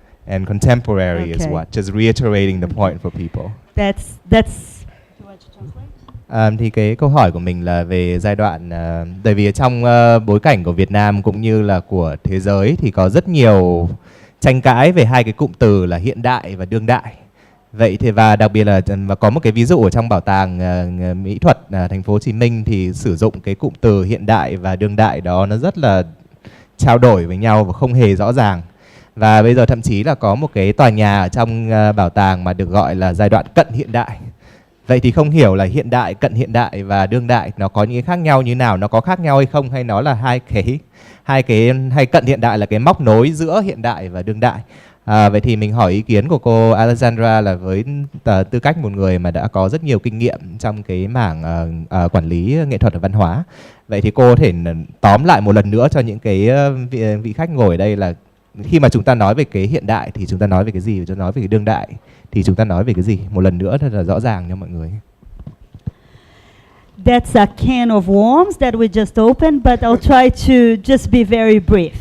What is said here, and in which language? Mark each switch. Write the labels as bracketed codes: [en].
[en] And contemporary is what? Just reiterating the point for people. That's. Do you want to translate? [vi] Thì cái câu hỏi của mình là về giai đoạn, tại vì trong bối cảnh của Việt Nam cũng như là của thế giới thì có rất nhiều tranh cãi về hai cái cụm từ là hiện đại và đương đại. Vậy thì và đặc biệt là có một cái ví dụ ở trong bảo tàng mỹ thuật thành phố Hồ Chí Minh thì sử dụng cái cụm từ hiện đại và đương đại đó nó rất là trao đổi với nhau và không hề rõ ràng. Và bây giờ thậm chí là có một cái tòa nhà ở trong bảo tàng mà được gọi là giai đoạn cận hiện đại. Vậy thì không hiểu là hiện đại, cận hiện đại và đương đại nó có những cái khác nhau như nào, nó có khác nhau hay không, hay nó là hai cái hay cận hiện đại là cái móc nối giữa hiện đại và đương đại. Vậy thì mình hỏi ý kiến của cô Alessandra là với tư cách một người mà đã có rất nhiều kinh nghiệm trong cái mảng quản lý nghệ thuật và văn hóa. Vậy thì cô có thể tóm lại một lần nữa cho những cái vị khách ngồi ở đây là khi mà chúng ta nói về cái hiện đại thì chúng ta nói về cái gì, và chúng ta nói về cái đương đại thì chúng ta nói về cái gì? Một lần nữa thật là rõ ràng cho mọi người. [en] That's a can of worms that we just opened, but I'll try to just be very brief.